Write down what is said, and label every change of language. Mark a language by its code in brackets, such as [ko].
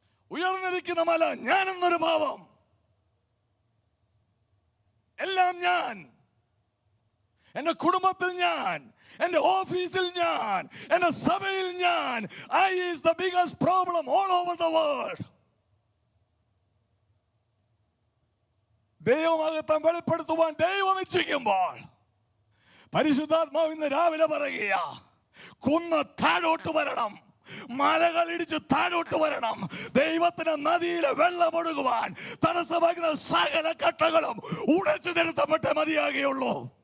[ml] ഉയർന്നിരിക്കുന്ന മല ഞാനെന്നൊരു ഭാവം, എല്ലാം ഞാൻ, എൻ്റെ കുടുംബത്തിൽ ഞാൻ, എൻ്റെ ഓഫീസിൽ ഞാൻ, എൻ്റെ സഭയിൽ ഞാൻ. [en] I is the biggest problem all over the world. [ml] ദൈവമഹത്വം വെളിപ്പെടുത്തുവാൻ ദൈവം ഇച്ഛിക്കുമ്പോൾ പരിശുദ്ധാത്മാവ് ഇന്ന് രാവിലെ പറയുക, കുന്ന് താഴോട്ട് വരണം, മലകൾ ഇടിച്ച് താഴോട്ട് വരണം. ദൈവത്തിന് നദിയിലെ വെള്ളമൊഴുകുവാൻ തടസ്സമാകുന്ന സകല കട്ടകളും ഉടച്ചു നിരത്തപ്പെട്ടേ മതിയാകുകയുള്ളൂ.